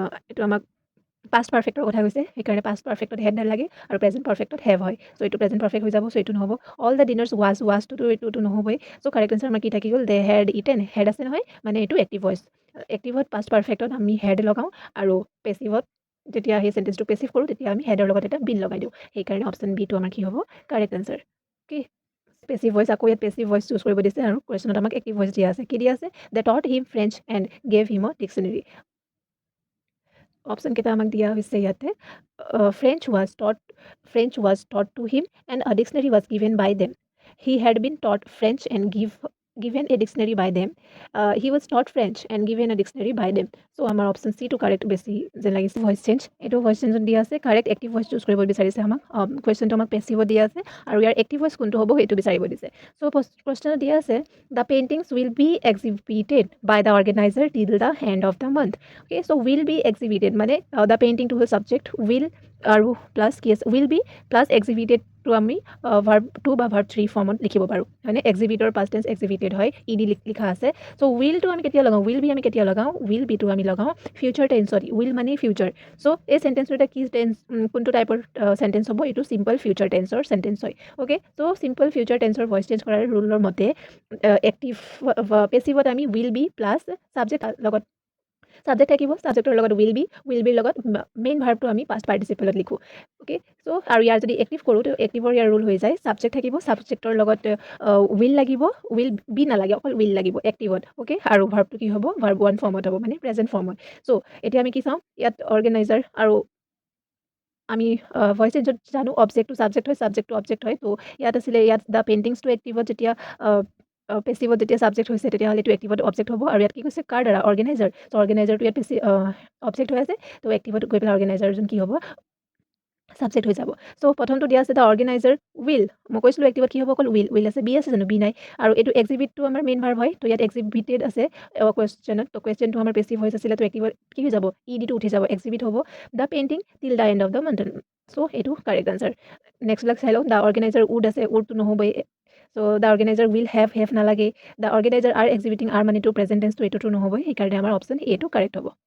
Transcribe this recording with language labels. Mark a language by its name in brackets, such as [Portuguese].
[Assamese] এইটো আমাক পাষ্ট পাৰফেক্টৰ কথা কৈছে, সেইকাৰণে পাষ্ট পাৰফেক্টত হেড নালাগে আৰু প্ৰেজেণ্ট পাৰফেক্টত হেভ হয়। চ' এইটো প্ৰেজেণ্ট পাৰফেক্ট হৈ যাব, চ' এইটো নহ'ব। অল দ্য ডিনাৰ্ছ ৱাজটোতো এইটো নহ'বই। চ' কাৰেক্ট আনচাৰ আমাৰ কি থাকি গ'ল? দে হেড ইটেন, হেড আছে নহয়, মানে এইটো এক্টিভ ভইচ। এক্টিভত পাষ্ট পাৰফেক্টত আমি হেড লগাওঁ আৰু পেছিভত যেতিয়া সেই চেণ্টেঞ্চটো পেছিভ কৰোঁ, তেতিয়া আমি হেডৰ লগত এটা বিন লগাই দিওঁ। সেইকাৰণে অপশ্যন বিটো আমাৰ কি হ'ব? Correct answer. Okay, passive voice, আকৌ ইয়াত পেছিভ ভইচ চুজ কৰিব দিছে আৰু কুৱেশ্যনত আমাক এক্টিভ ভইচ দিয়া আছে। কি দিয়া আছে? [English] They taught him French and gave him a dictionary. [Assamese] অপশ্যন কেইটা আমাক দিয়া হৈছে ইয়াতে। [English] French was taught to him and a dictionary was given by them. He had been taught French and given a dictionary by them. He was taught French and given a dictionary by them. [Assamese] So আমাৰ option চিটো correct বেছি যেন লাগিছে। Voice change, এইটো voice চেঞ্জত দিয়া আছে। Correct active voice choose কৰিব বিচাৰিছে আমাক। কুৱেশ্যনটো আমাক পেছিভত দিয়া আছে আৰু ইয়াৰ এক্টিভ ভইচ কোনটো হ'ব সেইটো বিচাৰিব দিছে। [English] চ' [Assamese] প্ৰশ্নটো দিয়া আছে [English] The paintings will be exhibited by the organizer till the end of the month. [Assamese] Okay, so will be এক্সিবিটেড মানে দ্য পেইণ্টিংটো হ'ল ছাবজেক্ট, উইল আৰু প্লাছ কি আছে? উইল বি প্লাছ এক্সিবিটেডটো আমি ভাৰ্ব 2 বা ভাৰ্ব 3 ফৰ্মত লিখিব পাৰোঁ। মানে এক্সিবিটৰ পাষ্ট টেন্স এক্সিবিটেড হয়, ইডি লিখা আছে। চ' উইলটো আমি কেতিয়া লগাওঁ? উইল বি আমি কেতিয়া লগাওঁ? উইল বিটো আমি লগাওঁ ফিউচাৰ টেন্সত। উইল মানে ফিউচাৰ। চ' এই চেণ্টেঞ্চটো এটা কি টেন্স, কোনটো টাইপৰ চেণ্টেঞ্চ হ'ব? এইটো চিম্পল ফিউচাৰ টেন্সৰ চেণ্টেঞ্চ হয়। অ'কে, চ' চিম্পল ফিউচাৰ টেন্সৰ ভইচ চেঞ্জ কৰাৰ ৰুলৰ মতে এক্টিভ পেছিভত আমি উইল বি প্লাছ ছাবজেক্ট লগত ছাবজেক্ট থাকিব, ছাবজেক্টৰ লগত উইল বিৰ লগত মেইন ভাৰ্বটো আমি পাষ্ট পাৰ্টিচিপলত লিখোঁ। অ'কে, চ' আৰু ইয়াৰ যদি এক্টিভ কৰোঁ, তো এক্টিভৰ ইয়াৰ ৰুল হৈ যায় ছাবজেক্ট থাকিব, ছাবজেক্টৰ লগত উইল লাগিব, উইল বি নালাগে, অকল উইল লাগিব এক্টিভত। অ'কে, আৰু ভাৰ্বটো কি হ'ব? ভাৰ্ব 1 ফৰ্মত হ'ব, মানে প্ৰেজেণ্ট ফৰ্মত। চ' এতিয়া আমি কি চাওঁ? ইয়াত অৰ্গেনাইজাৰ আৰু আমি ভইচ চেঞ্জত জানো অবজেক্টটো ছাবজেক্ট হয়, ছাবজেক্টটো অবজেক্ট হয়। তো ইয়াত আছিলে, ইয়াত দ্য পেইণ্টিংছটো এক্টিভত যেতিয়া পেছিভত যেতিয়া ছাবজেক্ট হৈছে, তেতিয়াহ'লে এইটো এক্টিভত অবজেক্ট হ'ব। আৰু ইয়াত কি কৈছে? কাৰ দ্বাৰা? অৰ্গেনাইজাৰ। ত' অৰ্গেনাইজাৰটো ইয়াত অবজেক্ট হৈ আছে, তো এক্টিভত গৈ পেলাই অৰ্গেনাইজাৰজন কি হ'ব? ছাবজেক্ট হৈ যাব সো প্ৰথমটো দিয়া আছে দ্য অৰ্গেনাইজাৰ উইল মই কৈছিলোঁ এক্টিভত কি হ'ব অকল উইল আছে বি আছে জানো বি নাই আৰু এইটো এক্সিবিটটো আমাৰ মেইন ভাৰ্ব হয় তো ইয়াত এক্সিবিটেড আছে কুৱেশ্যনত তো কুৱেশ্যনটো আমাৰ পেছিভ ভইচ আছিলে তো এক্টিভত কি হৈ যাব ইডিটো উঠি যাব এক্সিবিট হ'ব [English] the painting till the end of the month [Assamese] so এইটো কাৰেক্ট আনচাৰ নেক্সটবিলাক চাই লওঁ দ্য অৰ্গেনাইজাৰ উড আছে উডটো নহ'বই so the organiser will have নালাগে দ্য অৰ্গেনাইজাৰ আৰ এক্সিবিটিং আৰ মানেটো প্ৰেজেণ্ট টেন্সটো এইটোতো নহ'বই সেইকাৰণে আমাৰ অপশ্যন এটো কাৰেক্ট হ'ব